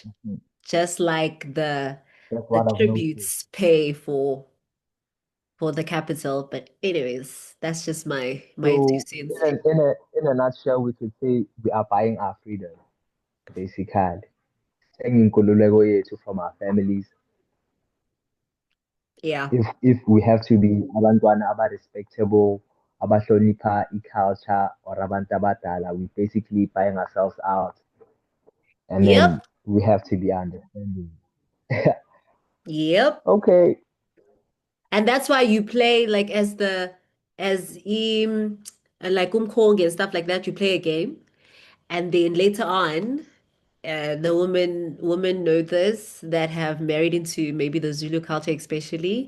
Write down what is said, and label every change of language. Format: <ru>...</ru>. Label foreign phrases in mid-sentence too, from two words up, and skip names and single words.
<en>Mhm. just like That's the what I've noticed. tributes pay for the capital. But anyways, that's just my two So cents. in a nutshell, we could say we are buying our freedom, basically. Taking</en> <zu>inkululeko yethu</zu> <en>from our families. Yeah. If we have to be abantwana respectable, abahlonipha culture or</en> <zu>abantu abadala,</zu> <en>we basically buying ourselves out, and Yep. then we have to be understanding. Yep. Okay. And that's why you play like as like umkhongi and stuff like that. You play a game, and then later on, the women know this that have married into maybe the Zulu culture especially.</en>